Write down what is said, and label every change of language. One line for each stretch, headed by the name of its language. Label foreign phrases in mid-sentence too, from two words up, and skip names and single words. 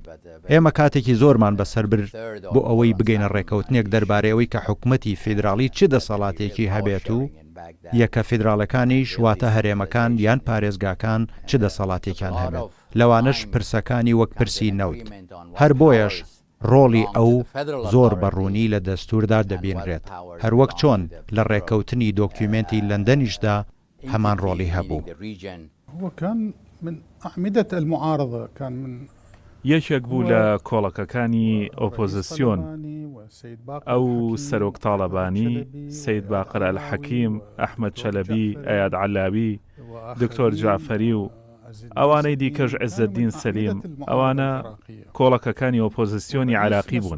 Central Kurdish: ئێمە کاتێکی زۆرمان بەسەر برد بۆ ئەوەی بگەینە ڕێکەوتنێک دەربارەوەی کە حکومەتی فیدراڵی چ دەسەڵاتێکی هەبێت و یەکە فیدراڵەکانیش واتە هەرێمەکان یان پارێزگاکان چ دەسەڵاتێکیان هەبێت، لەوانش پرسەکانی وەک پرسی نەوت. هەر بۆیەش ڕۆڵی ئەو زۆر بەڕوونی لە دەستوردا دەبینرێت، هەروەک چۆن لە ڕێکەوتنی دۆکیومنتی لەندەنیشدا هەمان ڕۆڵی هەبوو.
Arabic: هو كان من أعمدة المعارضة، كان من
Central Kurdish: یەکێک بوو لە کۆڵەکەکانی ئۆپۆزیسیۆن. ئەو سەرۆک تاڵەبانی، سەید باقر ئەلحەکیم، ئەحمەد چەلەبی، ئەیاد عەلاوی، دکتۆر جعفەری و ئەوانەی دیکەش عیزەدین سەلیم، ئەوانە کۆڵەکەکانی ئۆپۆزیسیۆنی عێراقی بوون.